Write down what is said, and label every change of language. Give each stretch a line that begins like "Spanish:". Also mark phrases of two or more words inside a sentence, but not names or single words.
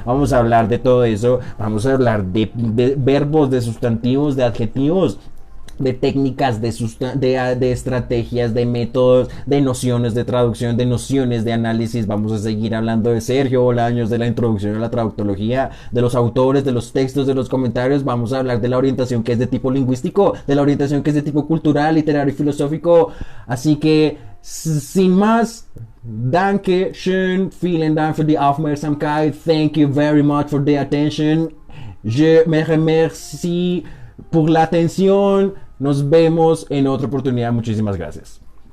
Spanish: Vamos a hablar de todo eso, vamos a hablar de verbos, de sustantivos, de adjetivos, de técnicas, de estrategias, de métodos, de nociones de traducción, de nociones de análisis. Vamos a seguir hablando de Sergio Bolaños, de la introducción a la traductología, de los autores, de los textos, de los comentarios. Vamos a hablar de la orientación que es de tipo lingüístico, de la orientación que es de tipo cultural, literario y filosófico. Así que, sin más,
German: danke schön, vielen Dank für die Aufmerksamkeit,
English: thank you very much for the attention,
French: je me remercie
Spanish: por la atención, nos vemos en otra oportunidad, muchísimas gracias.